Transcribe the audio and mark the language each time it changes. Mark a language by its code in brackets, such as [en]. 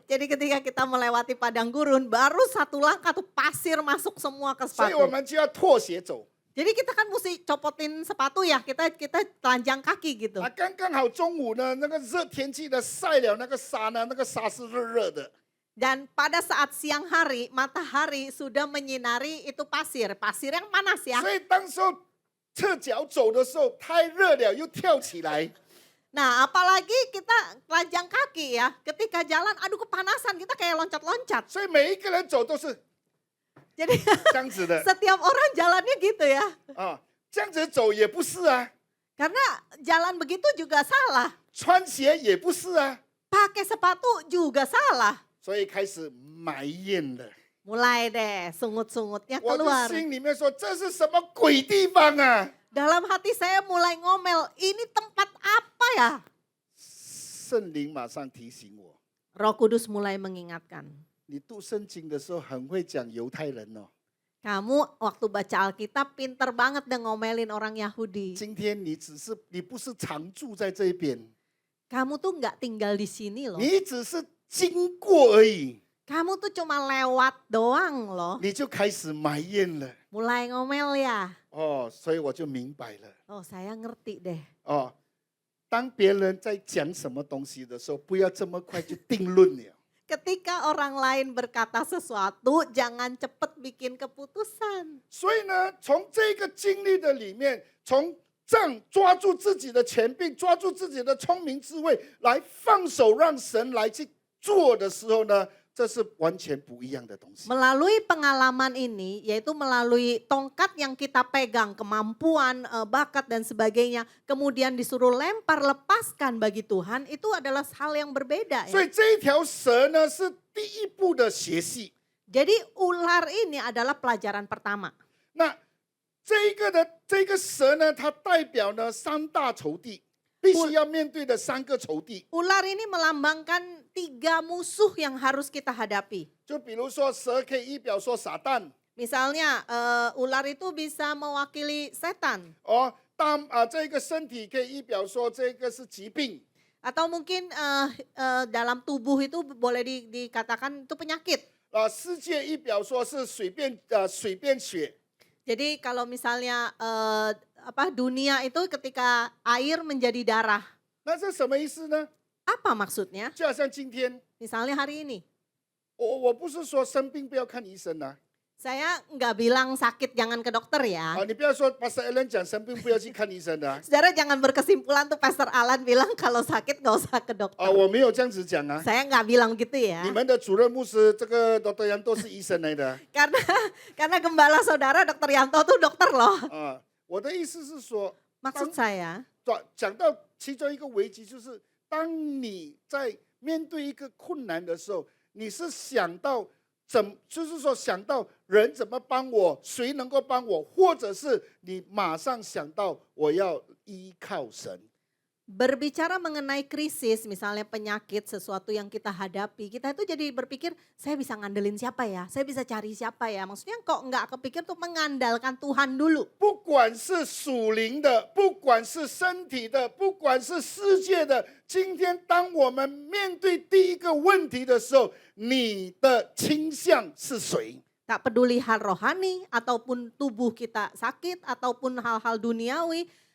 [id] Jadi ketika kita melewati padang gurun, baru 1 langkah tuh pasir masuk semua ke [zh] 所以我 [id] sepatu. [zh] 们就要脱鞋走。 [id] Jadi kita kan mesti copotin sepatu ya, kita telanjang kaki gitu. [zh] 啊，刚刚好中午呢，那个热天气的晒了那个沙呢，那个沙是热热的。 [id] Dan pada saat siang hari, matahari sudah menyinari itu pasir yang panas ya. [zh] 所以当时候侧脚走的时候太热了，又跳起来。 [id] Nah apalagi kita telanjang kaki ya, ketika jalan aduh kepanasan, kita kayak loncat-loncat. [zh] 所以每一个人走都是 [id] Jadi [zh] 这样子的 [id] setiap orang jalannya gitu ya. [zh] 啊，这样子走也不是啊， [id] Karena jalan begitu juga salah. [zh] 穿鞋也不是啊， [id] Pakai sepatu juga salah. [zh] 所以开始埋怨了。 [id] Mulai deh sungut-sungutnya [zh] 我的 [id] keluar. [zh] 心里面说这是什么鬼地方啊！ [id] Dalam hati saya mulai ngomel, ini tempat apa ya? [zh] 圣灵马上提醒我， [id] Roh Kudus mulai mengingatkan. [zh] 你读圣经的时候很会讲犹太人哦。 [id] Kamu waktu baca Alkitab pinter banget deh ngomelin orang Yahudi. [zh] 今天你不是常住在这边， [id] Kamu tuh nggak tinggal di sini loh. [zh] 你只是经过而已， [id] Kamu tuh cuma lewat doang loh. [zh] 你就开始埋怨了。 [id] Mulai ngomel ya. [zh] 哦，所以我就明白了。 [id] Oh saya ngerti deh. [zh] 哦，当别人在讲什么东西的时候，不要这么快就定论了。 [id] Ketika orang lain berkata sesuatu, jangan cepet bikin keputusan. [zh] 所以呢，从这个经历的里面，从这样抓住自己的权柄，抓住自己的聪明智慧，来放手让神来去做的时候呢，这是完全不一样的东西。 [id] Melalui pengalaman ini, yaitu melalui tongkat yang kita pegang, kemampuan, bakat dan sebagainya, kemudian disuruh lempar, lepaskan bagi Tuhan, itu adalah hal yang berbeda. [zh] 所 [id] Ya. [zh] 以这一条蛇呢，是第一步的学习。 [id] Jadi ular ini adalah pelajaran pertama. [zh] 那这个蛇呢，它代表呢3大仇敌，必须要面对的3个仇敌。 [id] Ular ini melambangkan 3 musuh yang harus kita hadapi. [zh] 就比如说，蛇可以预表说撒旦 [id] Misalnya ular itu bisa mewakili setan. [zh] 哦，这个身体可以预表说这个是疾病。 [id] Atau mungkin dalam tubuh itu boleh dikatakan itu penyakit. [zh] 世界预表说是水变血。 [id] Jadi kalau misalnya dunia itu ketika air menjadi darah. [zh] 那这什么意思呢？ [id] Apa maksudnya? [zh] 就好像今天， [id] Misalnya hari ini. [zh] 我不是说生病不要看医生啊， [id] Saya nggak bilang sakit jangan ke dokter ya. [zh] 你不要说 Pastor Alan 讲生病不要去看医生的啊， [id] Saudara jangan berkesimpulan tuh Pastor Alan bilang kalau sakit nggak usah ke dokter. [zh] 我没有这样子讲啊。 [id] Saya nggak bilang gitu ya. [zh] 你们的主任牧师这个 Dr. Yanto 是医生来的 [id] Karena gembala saudara Dr. Yanto tuh dokter loh. [zh] 啊。我的意思是说， [id] Maksud saya, [zh] 讲到其中一个危机，就是当你在面对一个困难的时候，你是想到就是说想到人怎么帮我，谁能够帮我，或者是你马上想到我要依靠神。 [id] Berbicara mengenai krisis, misalnya penyakit, sesuatu yang kita hadapi, kita itu jadi berpikir, saya bisa ngandelin siapa ya? Saya bisa cari siapa ya? Maksudnya kok nggak kepikir tuh mengandalkan Tuhan dulu. [zh] 不管是属灵的，不管是身体的，不管是世界的，今天当我们面对第一个问题的时候，你的倾向是谁？ [id] Tak peduli hal rohani, ataupun tubuh kita sakit, ataupun hal-hal duniawi.